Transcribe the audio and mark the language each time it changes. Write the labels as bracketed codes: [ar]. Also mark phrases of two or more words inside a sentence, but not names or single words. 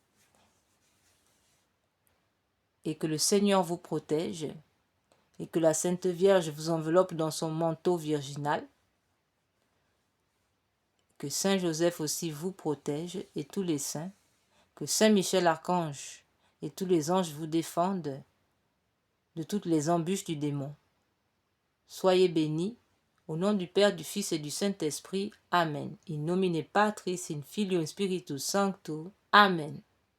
[fr] et que le Seigneur vous protège et que la Sainte Vierge vous enveloppe dans son manteau virginal, que Saint Joseph aussi vous protège et tous les saints, que Saint Michel Archange et tous les anges vous défendent de toutes les embûches du démon. Soyez bénis, au nom du Père, du Fils et du Saint-Esprit. Amen. [la] In nomine Patris, in Filio, in Spiritus Sancto. Amen.